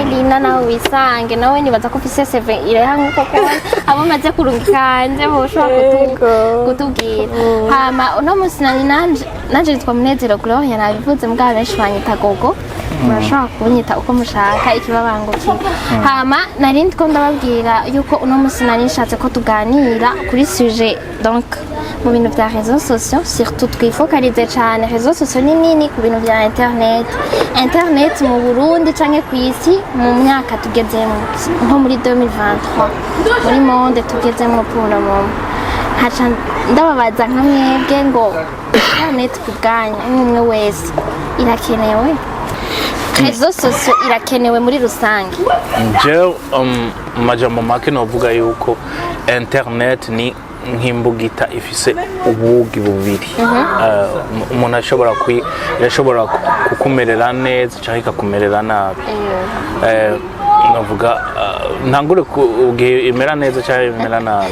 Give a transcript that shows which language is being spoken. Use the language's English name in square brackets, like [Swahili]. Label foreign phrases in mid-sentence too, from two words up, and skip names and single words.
[Rundi] Lina nawe wisange nawe nibaza ko ufise CV ireha nkuko abo maze kurungikanje bo ushobora kutubwira. Hama uno munsi nanje nitwa Munezero Gloria nabivuze mbwa benshi banyita Gogo. murashobora kunyita uko mushaka ikibabangukiye hama narindi ko ndababwira yuko uno musi nari nshatse ko tuganira kuri [French] sujet donc [Rundi] mu bintu bya [French] réseaux sociaux [Rundi] surtout twifokalize cyane [French] réseaux sociaux [Rundi] ni nini ku bintu bya internet mu Burundi canke ku isi mu myaka tugezemo nko muri 2023 muri monde tugezemo [French] pour le moment [Rundi] haca ndababaza nka mwebwe ngo internet ku bwanyu umwe wese irakenewe [French] réseaux sociaux [Rundi] irakenewe muri rusange je majambo make novuga yuko internet ni nk'imbugita ifise ubugi bubiri umuntu irashobora kukumerera neza cyangwa ikakumerera nabi navuga ntangure kugihe imera neza cyangwa imera nabi